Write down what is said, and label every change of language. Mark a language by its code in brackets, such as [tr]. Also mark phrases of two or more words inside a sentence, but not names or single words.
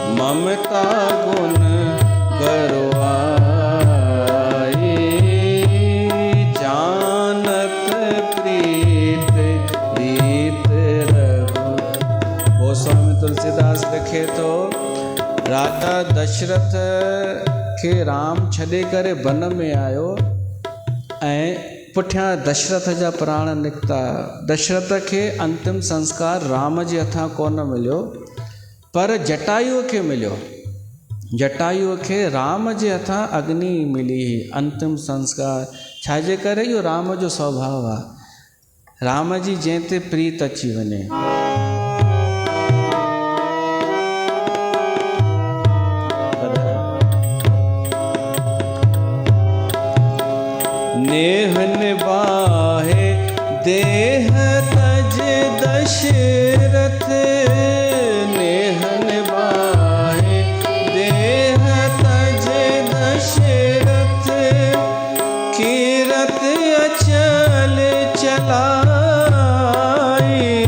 [bra] ममता गुण गरुआई, जानत प्रीत रीत रघु। [sd] गोस्वामी तुलसीदास लिखे तो राजा दशरथ खे राम छॾे करे वन में आयो ऐं पुठियां दशरथ जा प्राण निकिता। दशरथ खे अंतिम संस्कार राम जे हथां कोन मिलियो पर जटायुअ खे मिलियो। जटायुअ खे राम जे हथां अग्नि मिली अंतिम संस्कार। छाजे करे? इहो राम जो स्वभाव आहे। राम जी जंहिं ते प्रीत अची वञे। [bra] नेह निभाहे देह तज दशरथ, नेह निभाहे देह तज दशरथ, कीरत अचल चलाई,